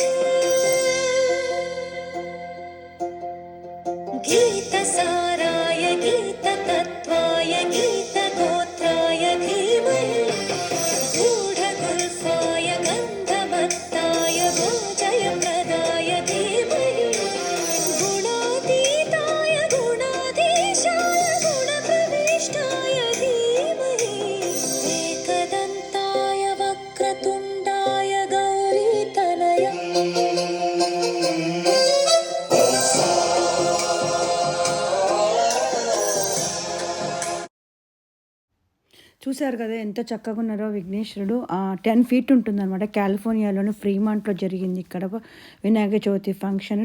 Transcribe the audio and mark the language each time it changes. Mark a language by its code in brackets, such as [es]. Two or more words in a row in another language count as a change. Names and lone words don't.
[sa] गीतसाराय गीततत्त्वाय गीतगोत्राय धीमहि गूढगुल्फाय गन्धमत्ताय भोजयप्रदाय धीमहि गुणातीताय गुणाधीशाय गुणप्रविष्टाय धीमहि एकदन्ताय वक्रतुण्डाय गौरीतनय [te] చూశారు కదా ఎంత చక్కగా ఉన్నారో విఘ్నేశ్వరుడు. 10 feet ఉంటుందన్నమాట. కాలిఫోర్నియాలోని ఫ్రీమాంట్లో జరిగింది ఇక్కడ వినాయక చవితి ఫంక్షన్.